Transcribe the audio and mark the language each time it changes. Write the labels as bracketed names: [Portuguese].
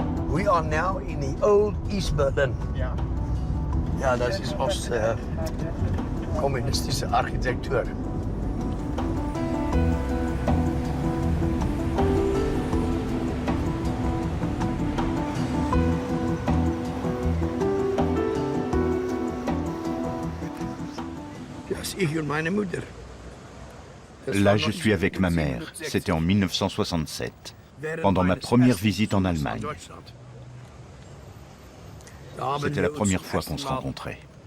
[English] We are now in the old East Berlin. [German] Ja. Ja, das ist kommunistische Architektur. Das ich und meine Mutter. [French] Là, je suis avec ma mère. C'était en 1967, pendant ma première visite en Allemagne. C'était la première fois qu'on se rencontrait.